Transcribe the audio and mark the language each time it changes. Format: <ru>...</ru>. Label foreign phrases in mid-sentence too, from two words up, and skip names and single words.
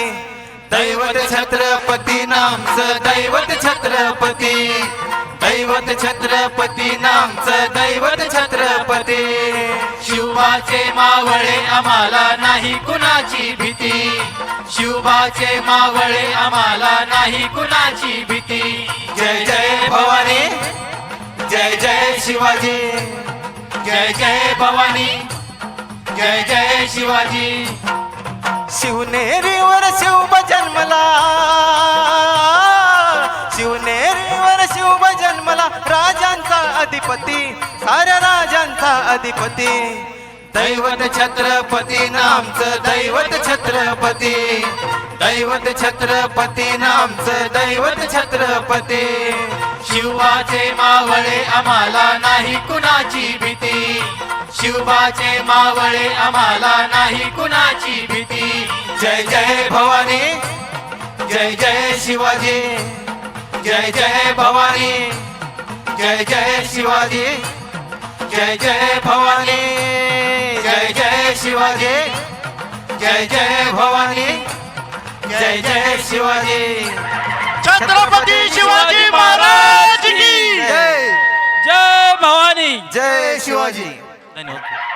<mr>दैवत छत्रपती नामचं दैवत छत्रपती दैवत छत्रपती नामचं दैवत छत्रपती शिवबाचे मावळे आम्हाला नाही कुणाची भीती शिवबाचे मावळे आम्हाला नाही कुणाची भीती जय जय भवानी जय जय शिवाजी जय जय भवानी जय जय शिवाजी शिवनेरीवर शिवब जन्मला शिवनेरीवर शिवब जन्मला राजांचा अधिपती साऱ्या राजांचा अधिपती दैवत छत्रपती नामचं दैवत छत्रपती दैवत छत्रपती नामचं दैवत छत्रपती शिवबाचे मावळे आम्हाला नाही कुणाची भीती शिवबाचे मावळे आम्हाला नाही कुणाची भीती जय जय भवानी जय जय शिवाजी जय जय भवानी जय जय शिवाजी जय जय भवानी जय जय शिवाजी जय जय भवानी जय जय शिवाजी</mr> <hi>छत्रपती शिवाजी महाराज की जय</hi> <mr>जय भवानी जय शिवाजी धन्यवाद.</mr>